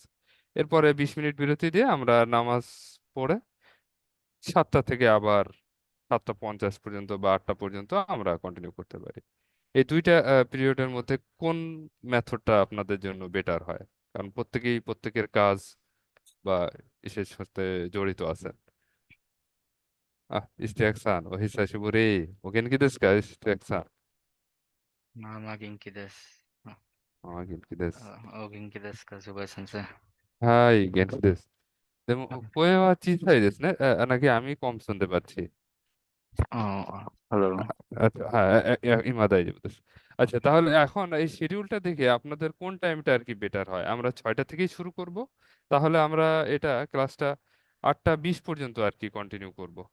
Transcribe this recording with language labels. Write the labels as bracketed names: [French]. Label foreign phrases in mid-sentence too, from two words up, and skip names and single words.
[Bangla] এরপরে 20 মিনিট বিরতি দিয়ে আমরা নামাজ পড়ে 7টা থেকে আবার 7টা 50 পর্যন্ত বা 8টা পর্যন্ত আমরা কন্টিনিউ করতে পারি। এই 2টা পিরিয়ডের মধ্যে কোন মেথডটা আপনাদের জন্য বেটার হয়? কারণ প্রত্যেকেই প্রত্যেকের কাজ বা ইসের সাথে জড়িত আছেন। [Japanese] イステックさん お久しぶり お元気ですか イステックさん? まあまあ元気です。元気です. お元気ですか、小林先生。はい、元気です。でも声は小さいですね? [Bangla] নাকি আমি কম শুনতে পাচ্ছি? হ্যালো। আচ্ছা, হ্যাঁ, [Japanese] 今大丈夫です. [Bangla] আচ্ছা, তাহলে এখন এই শিডিউলটা দেখে আপনাদের কোন টাইমটা আর কি বেটার হয়? আমরা 6টা থেকেই শুরু করব, তাহলে আমরা এটা ক্লাসটা 8টা 20 পর্যন্ত আর কি কন্টিনিউ করব।